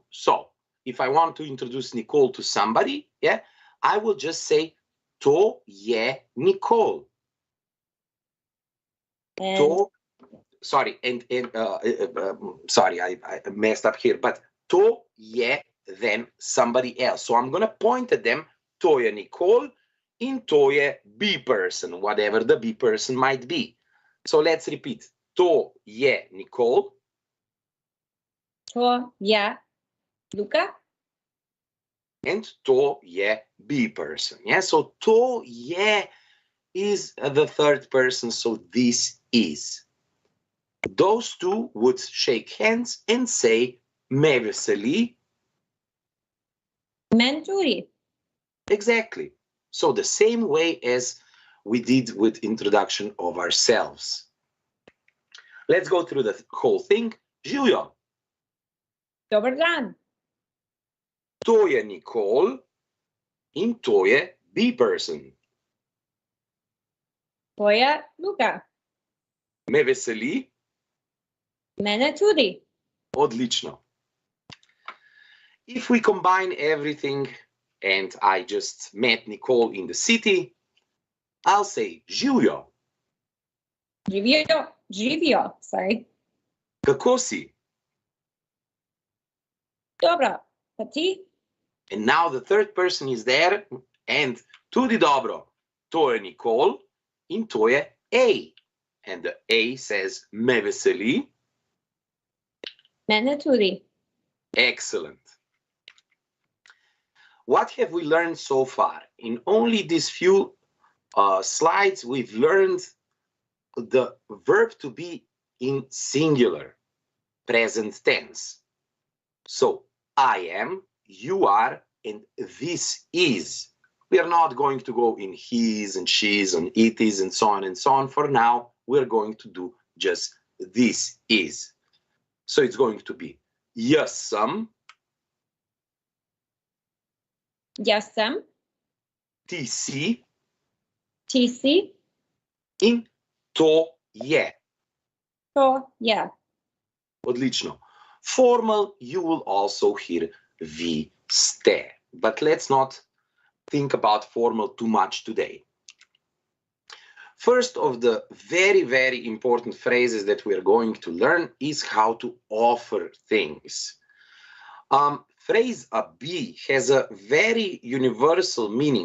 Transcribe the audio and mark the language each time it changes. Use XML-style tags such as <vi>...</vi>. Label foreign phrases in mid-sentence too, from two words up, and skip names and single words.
<en>So if I want to introduce Nicole to somebody, yeah, I will just say</en> <sl>to je Nicole.</sl> <en>Sorry, sorry, I messed up here, but</en> <sl>to je</sl> <en>then somebody else. So I'm going to point at them,</en> <sl>to je Nicole, in to je</sl> <en>B person, whatever the B person might be. So let's repeat.</en> <sl>To je Nicole.</sl> <en>To je Luka. And</en> <sl>to je</sl> <en>B person. Yeah, so</en> <sl>to je</sl> <en>is the third person, so this is. Those two would shake hands and say,</en> <sl>me veseli. Men tudi.</sl> <en>Exactly. So the same way as we did with introduction of ourselves. Let's go through the whole thing.</en> <sl>Julio. Doberdan. To je Nicole in to je</sl> <en>B person.</en> <sl>To je Luka. Me veseli. Mene tudi. Odlično.</sl> <en>If we combine everything and I just met Nicole in the city, I'll say Julio.</en> <sl>Živio, sorry. Kako si? Dobro, pa ti.</sl> <en>And now the third person is there and</en> <sl>tudi dobro. To je Nicole in to je A.</sl> <en>And the A says</en> <sl>me veseli. Mene tudi.</sl> <en>Excellent. What have we learned so far? In only these few slides, we've learned the verb to be in singular, present tense. So, I am, you are, and this is. We are not going to go in his and she's and it is and so on and so on. For now, we're going to do just this is. So it's going to be</en> <sl>jaz sem. Jaz sem. Ti si. Ti si. In to je. To je. Odlično.</sl> <en>Formal, you will also hear</en> <sl>vi ste.</sl> <en>But let's not think about formal too much today. First of the very, very important phrases that we are going to learn is how to offer things. Phrase abi has a very universal meaning.</en>